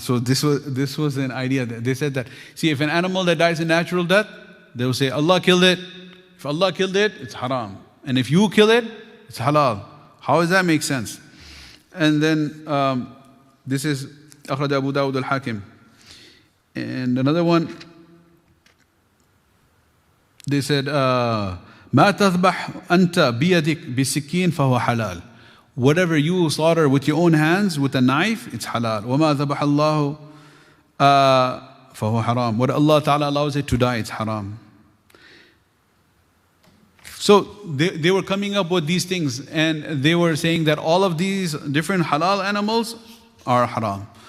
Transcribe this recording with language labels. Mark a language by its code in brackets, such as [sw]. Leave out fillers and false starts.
[en] So this was an idea. They said that, see, if an animal that dies a natural death, they will say Allah killed it. If Allah killed it, it's haram, and if you kill it, it's halal. How does that make sense? And then this is [ar] أخرج أبو داود الحاكم. [en] And another one, they said [ar] ما تذبح أنت بيدك بسكين فهو حلال. [en] Whatever you slaughter with your own hands with a knife, it's halal. [ar] وما ذبح الله فهو حرام. [en] What Allah Ta'ala allows it to die, it's haram. So they were coming up with these things, and they were saying that all of these different halal animals are haram.